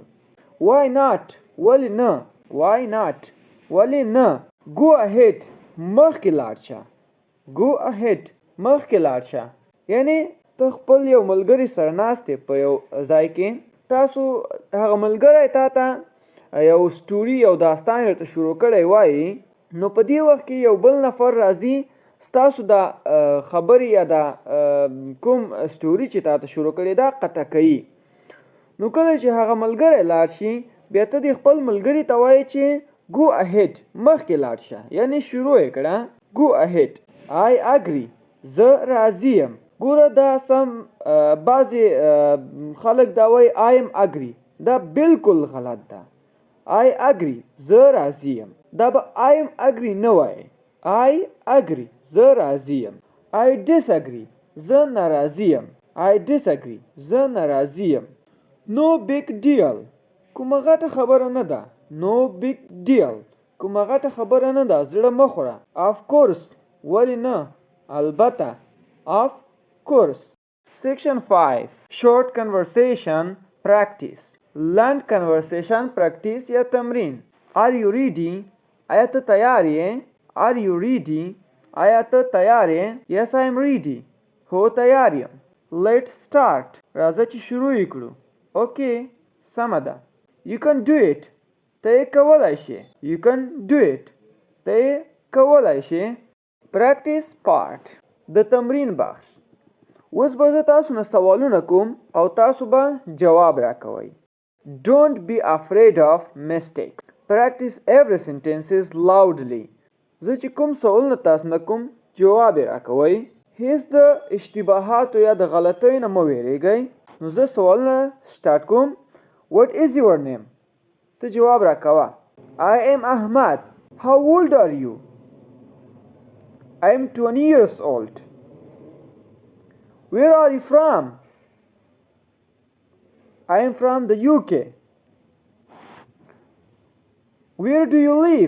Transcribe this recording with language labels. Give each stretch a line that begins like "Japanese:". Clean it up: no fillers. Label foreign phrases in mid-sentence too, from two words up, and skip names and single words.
English: Why not؟
Pashto: ولې نه؟
English: Why not؟
Pashto: ولې نه؟
English: Go ahead.
Pashto: مخکې لاړ شه.
English: Go ahead.
Pashto: مخکې لاړ شه. یعنی ته خپل یو ملګري سره ناست یې په یو ځای کې تاسو هغه ملګری تا ته یو سټوري یو داستان درته شروع کړی وایي نو په دې وخت کې یو بل نفر راځي ستاسو دا خبرې یا دا کوم سټوري چې تا ته شروع کړی دا قطع کوي. نو کله چې هغه ملګری لاړ شي بیا ته د خپل ملګري ته وایي چې
English: Go ahead.
Pashto: مخکې لاړ شه. یعنی شروع یې کړه.
English: Go ahead. I agree.
Pashto: زه راضي یم. ګوره دا سم بعضې خلک دا وایي
English: I am agree.
Pashto: دا بالکل غلط ده.
English: I agree.
Pashto: زه راضي یم. دا به
English: I am agree
Pashto: نه وایي.
English: I agree.
Pashto: زه راضي یم.
English: I disagree.
Pashto: زه ناراضي یم.
English: I disagree.
Pashto: زه ناراضي یم.
English: No big deal.
Pashto: کومه غټه خبره نه ده.
English: No big deal.
Pashto: کومه غټه خبره نه ده. زړه مه خوره.
English: Of course.
Pashto: ولې نه؟ البته.
English: Of course. Section 5 Short conversation practice.
Pashto: لنډ
English: conversation practice
Pashto: یا تمرین.
English: Are you ready؟
Pashto: آیا ته تیار یې؟
English: Are you ready؟
Pashto: آیا ته تیار یې؟
English: Yes, I am ready.
Pashto: هو تیار یم.
English: Let's start.
Pashto: راځه چې شروع یې کړو. Okay. سمه ده.
English: You can do it.
Pashto: ته یې کولی شې.
English: You can do it.
Pashto: ته یې کولی شې.
English: Practice part.
Pashto: د تمرین بخش. اوس به زه تاسو نه سوالونه کوم او تاسو به جواب راکوئ.
English: Don't be afraid of mistakes. Practice every sentences loudly.
Pashto: زه چې کوم سوالونه تاسو نه کوم جواب یې راکوئ. هیڅ د اشتباهاتو یا د غلطیو نه مه ویریږئ. نو زه سوالونه سټارټ کوم.
English: What is your name?
Pashto: ته جواب راکوه.
English: I am Ahmad. How old are you? I am 20 years old. Where are you from? I am from the UK. Where do you live?